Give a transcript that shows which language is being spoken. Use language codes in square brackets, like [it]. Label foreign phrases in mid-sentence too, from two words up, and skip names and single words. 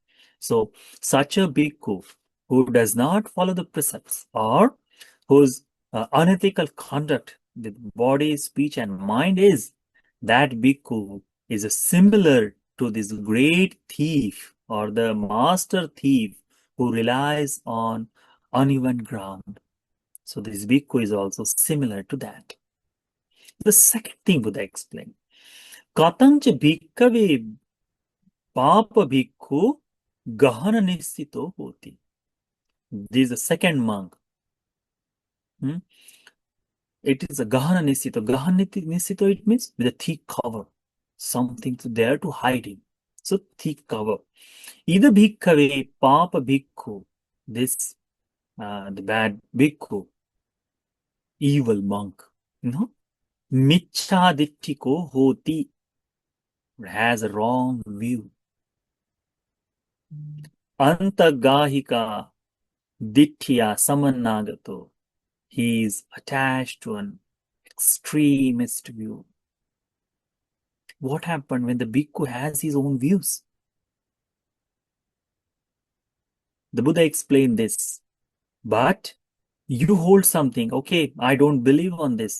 [en] So such a bhikkhu who does not follow the precepts, or whose unethical conduct with body, speech, and mind is, that bhikkhu is similar to this great thief or the master thief who relies on uneven ground. So this bhikkhu is also similar to that. The second thing Buddha explained, [pi] Katancha bhikkave papa bhikkhu gahana nisito hoti. [en] This is the second monk. It is a [pi] gahana nisito. Gahana nisito, [en] it means with a thick cover. Something there to hide him. So thick cover. Either [pi] bhikkave papa bhikkhu, [en] this the bad bhikkhu, evil monk. [pi] Michcha ditti ko hoti, [en] has a wrong view. [pi] Antagahika ditthiya samannagato, [en] he is attached to an extremist view. What happened when the bhikkhu has his own views? The Buddha explained this. But you hold something, okay, I don't believe on this.